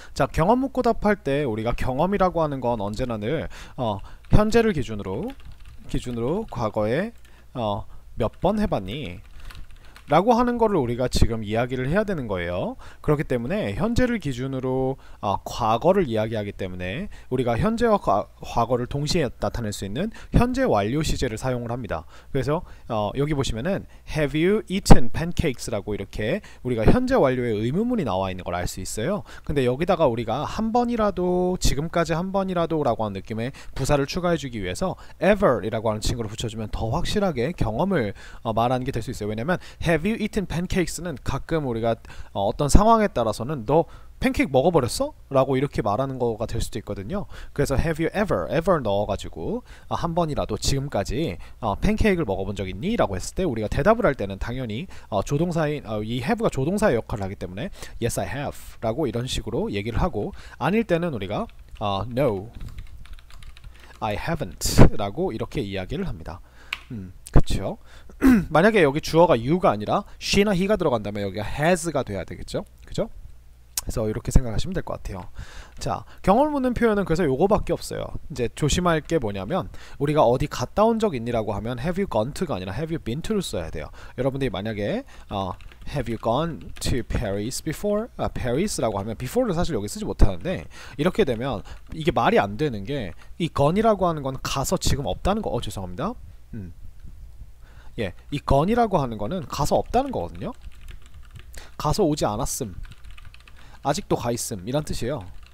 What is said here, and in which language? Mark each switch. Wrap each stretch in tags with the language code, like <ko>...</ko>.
<ko>자, 경험 묻고 답할 때 우리가 경험이라고 하는 건 언제나 늘 현재를 기준으로 과거에 몇 번 해봤니? 라고 하는 거를 우리가 지금 이야기를 해야 되는 거예요. 그렇기 때문에 현재를 기준으로 과거를 이야기하기 때문에 우리가 현재와 과거를 동시에 나타낼 수 있는 현재 완료 시제를 사용을 합니다. 그래서 여기 보시면은</ko> <en>Have you eaten pancakes?</en> <ko>라고 이렇게 우리가 현재 완료의 의문문이 나와 있는 걸 알 수 있어요. 근데 여기다가 우리가 한 번이라도, 지금까지 한 번이라도 라고 하는 느낌의 부사를 추가해 주기 위해서 ever 이라고 하는 친구를 붙여주면 더 확실하게 경험을 말하는 게 될 수 있어요. 왜냐면 Have you eaten pancakes는 가끔 우리가 어떤 상황에 따라서는 너 팬케이크 먹어버렸어? 라고 이렇게 말하는 거가 될 수도 있거든요. 그래서 have you ever 넣어가지고 한 번이라도 지금까지 팬케이크를 먹어본 적 있니? 라고 했을 때 우리가 대답을 할 때는 당연히 조동사인 이 have가 조동사의 역할을 하기 때문에</ko> <en>yes I have</en> <ko>라고 이런 식으로 얘기를 하고, 아닐 때는 우리가</ko> <en>no I haven't</en> <ko>라고 이렇게 이야기를 합니다. 그쵸? 만약에 여기 주어가 you가 아니라 she나 he가 들어간다면 여기가 has가 돼야 되겠죠? 그죠? 그래서 이렇게 생각하시면 될 것 같아요. 자, 경험을 묻는 표현은 그래서 요거밖에 없어요. 이제 조심할 게 뭐냐면 우리가 어디 갔다 온 적 있니라고 하면</ko> <en>have you gone to</en> <ko>가 아니라</ko> <en>have you been to</en> <ko>를 써야 돼요. 여러분들이 만약에</ko> <en>have you gone to Paris before?</en> <ko>Paris라고 하면 before를 사실 여기 쓰지 못하는데, 이렇게 되면 이게 말이 안 되는 게 이 gone이라고 하는 건 가서 지금 없다는 거. 죄송합니다. 예, 이 gone이라고 하는 거는 가서 없다는 거거든요. 가서 오지 않았음, 아직도 가 있음 이란 뜻이에요.</ko>